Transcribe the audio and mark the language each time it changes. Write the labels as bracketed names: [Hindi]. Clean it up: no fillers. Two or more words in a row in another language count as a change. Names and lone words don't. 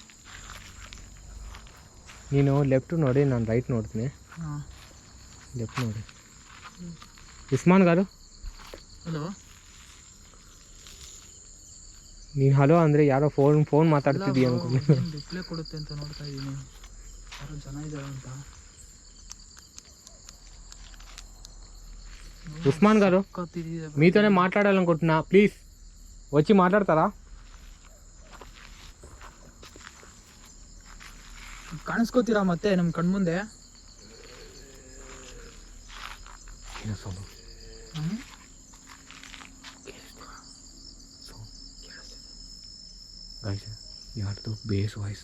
[Kannada] ನೀನು ಲೆಫ್ಟ್ ನೋಡಿ, ನಾನು ರೈಟ್ ನೋಡ್ತೀನಿ. ಹಾಂ ಲೆಫ್ಟ್ ನೋಡಿ. ಉಸ್ಮಾನ್ ಗಾರು, ಹಲೋ. ನೀನು ಹಲೋ ಅಂದರೆ ಯಾರೋ ಫೋನ್ ಮಾತಾಡ್ತಿದ್ದೀಯ ಅನ್ಕೊಂಡು. ರಿಪ್ಲೈ ಕೊಡುತ್ತೆ ಅಂತ ನೋಡ್ತಾ ಇದ್ದೀನಿ. ಯಾರು ಜನ ಇದ್ದಾರೆ ಅಂತ. [Telugu] ఉస్మాన్ గారు మీతోనే మాట్లాడాలనుకుంటున్నా, ప్లీజ్ వచ్చి మాట్లాడతారా? [Kannada] ಕಾಣಿಸ್ಕೋತೀರಾ ಮತ್ತೆ ನಮ್ಮ ಕಣ್ಮುಂದೆ? ಯಾರ್ದು [English] bass voice